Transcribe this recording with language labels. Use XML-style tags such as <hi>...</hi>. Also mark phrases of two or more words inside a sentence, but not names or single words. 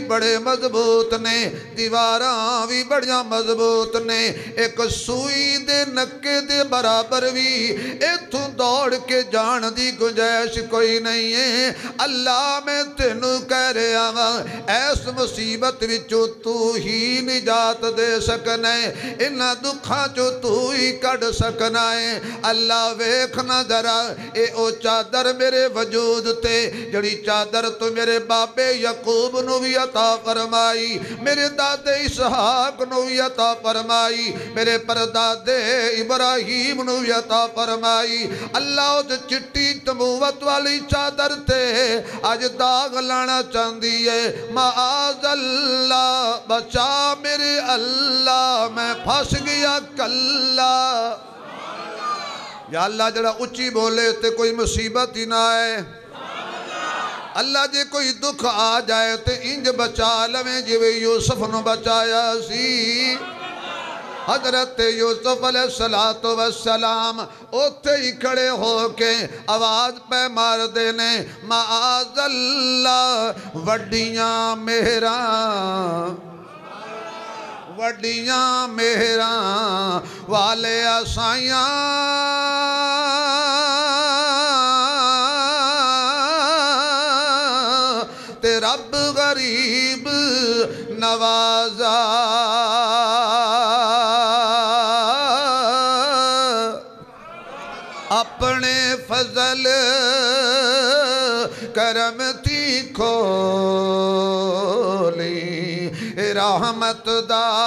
<pa>بڑے مضبوط نے دیواراں بھی بڑیاں مضبوط نے ایک سوئی دے نکے دے برابر بھی ایتھوں دوڑ کے جان دی گنجائش کوئی نہیں ہے اللہ میں تینوں کہہ رہا ہوں ایس مصیبت وچوں تو ہی نجات دے سکنا ہے انہاں دکھاں چوں تو ہی کڈ سکنا ہے اللہ ویکھنا ذرا اے او چادر میرے وجود تے جڑی چادر تو میرے بابے یعقوب نو بھی عطا فرمائی میرے دادے اسحاق نو بھی عطا فرمائی میرے پردادے ابراہیم نو بھی عطا فرمائی اللہ او چٹی تموت والی چادر تے آج داغ لانا چاندی ہے</pa> <ar>معاذ اللہ</ar> <pa>بچا میرے اللہ میں پھنس گیا کلا یا اللہ جڑا اچھی بولے تے کوئی مصیبت ہی نہ ہے اللہ جے کوئی دکھ آ جائے تے انج بچا لویں جویں یوسف نو بچایا سی حضرت یوسف</pa> <ar>علیہ السلام</ar> <pa>اوتے ہی کھڑے ہو کے آواز پہ مار دینے</pa> <ar>معاذ اللہ</ar> <pa>وڈیاں مہراں والے آسائیاں تے رب غریب نوازا اپنے فضل کرم تھی کھولی رحمت دا</pa>